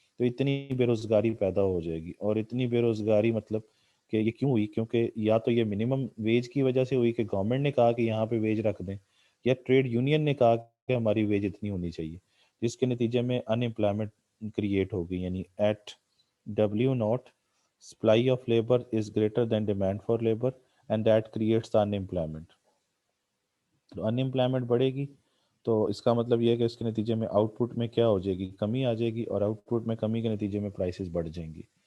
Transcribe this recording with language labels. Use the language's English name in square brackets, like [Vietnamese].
[Urdu] تو اتنی بے روزگاری پیدا ہو جائے گی. اور اتنی بے روزگاری مطلب کہ یہ کیوں ہوئی؟ کیونکہ یا تو یہ منیمم ویج کی وجہ سے ہوئی کہ گورنمنٹ نے کہا کہ یہاں پہ ویج رکھ دیں، یا ٹریڈ یونین نے کہا کہ ہماری ویج اتنی ہونی چاہیے، جس کے نتیجے میں ان امپلائمنٹ کریٹ ہوگی. [English] یعنی at W0 supply of labor is greater than demand for labor and that creates the unemployment. [Urdu] تو ان امپلائمنٹ بڑھے گی تو اس کا مطلب یہ ہے کہ اس کے نتیجے میں آؤٹ پٹ میں کیا ہو جائے گی؟ کمی آ جائے گی، اور آؤٹ پٹ میں کمی کے نتیجے میں پرائسز بڑھ جائیں گی.